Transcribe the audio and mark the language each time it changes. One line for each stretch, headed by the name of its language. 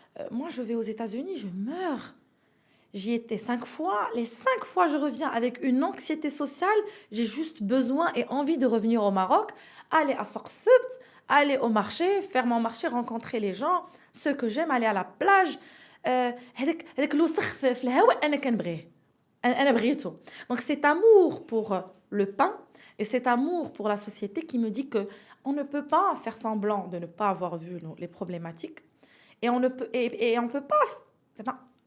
French: moi, je vais aux États-Unis, je meurs. J'y étais 5 fois. Les 5 fois, je reviens avec une anxiété sociale. J'ai juste besoin et envie de revenir au Maroc, aller à Souk Sebt, aller au marché, faire mon marché, rencontrer les gens, ceux que j'aime, aller à la plage.
Arabic: هذاك الوسخ في الهواء أنا كنبغيه. أنا بغيته.
French: Donc cet amour pour le pain et cet amour pour la société qui me dit que on ne peut pas faire semblant de ne pas avoir vu les problématiques et on ne peut et on peut pas.